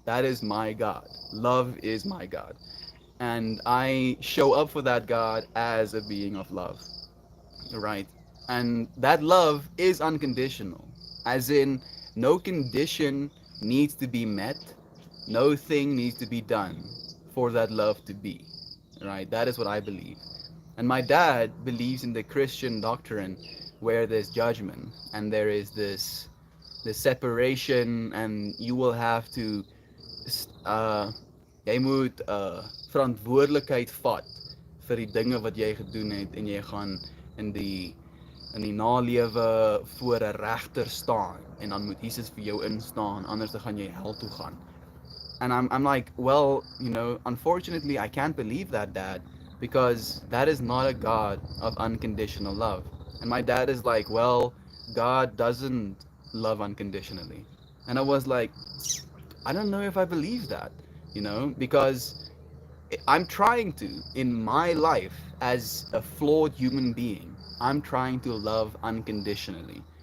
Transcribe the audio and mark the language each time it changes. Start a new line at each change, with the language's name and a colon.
English: That is my God. Love is my God. And I show up for that God as a being of love, right? And that love is unconditional, as in, no condition needs to be met, no thing needs to be done for that love to be, right? That is what I believe. And my dad believes in the Christian doctrine where there's judgment and there is this separation, and you will have to uh
Afrikaans: jy moet verantwoordelikheid vat vir die dinge wat jy gedoen het, en jy gaan in die nalewe voor 'n regter staan, en dan moet Jesus vir jou instaan, anders dan gaan jy hel toe gaan.
English: And I'm like, well, unfortunately, I can't believe that, Dad, because that is not a God of unconditional love. And my dad is like, well, God doesn't love unconditionally. And I was like, I don't know if I believe that, because I'm trying to, in my life as a flawed human being, I'm trying to love unconditionally.